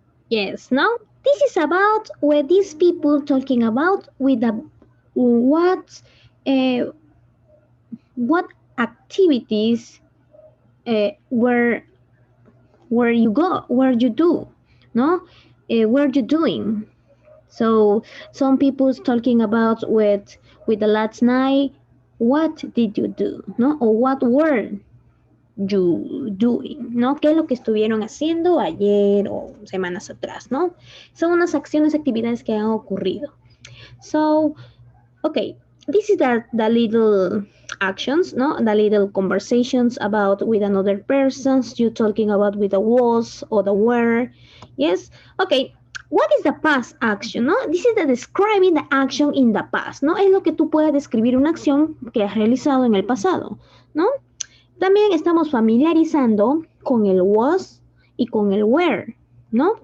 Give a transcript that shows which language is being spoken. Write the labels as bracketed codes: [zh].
[en] Yes, now this is about what these people talking about with the what activities where you go, where you do, no, where you doing. So some people's talking about with the last night. What did you do, no? Or what were you doing, ¿no? [es] ¿Qué es lo que estuvieron haciendo ayer o semanas atrás, ¿no? Son unas acciones, actividades que han ocurrido. [en] So, okay, this is the little actions, no? The little conversations about with another persons, you talking about with the was or the were, yes? Okay, what is the past action, no? This is the describing the action in the past, [es] ¿no? Es lo que tú puedes describir una acción que has realizado en el pasado, ¿no? También estamos familiarizando con el was y con el were, ¿no?